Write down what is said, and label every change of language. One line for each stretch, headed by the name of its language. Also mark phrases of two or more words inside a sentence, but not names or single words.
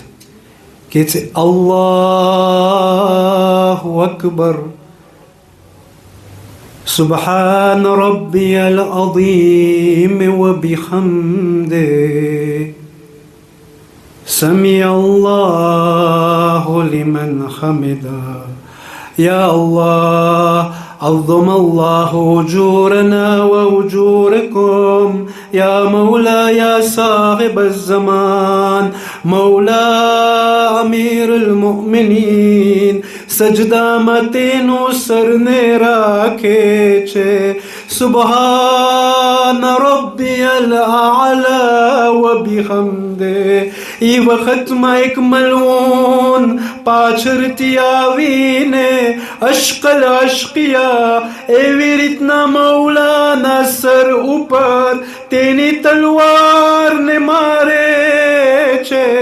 Gujarati: કે છે
Arabic: الله أكبر، سبحان ربي العظيم وبحمده، سمع الله لمن حمده. يا الله, عظم الله أجورنا وأجوركم يا مولا يا صاحب الزمان مولا أمير المؤمنين.
Gujarati: સજદામાં તેનું સરને રાખે છે.
Arabic: سبحان ربي الأعلى وبحمده.
Gujarati: એ વખતમાં એક મલૂન પાછળથી આવીને
Arabic: أشقى الأشقياء
Gujarati: એવી રીતના મૌલાના સર ઉપર તેની તલવારને મારે છે.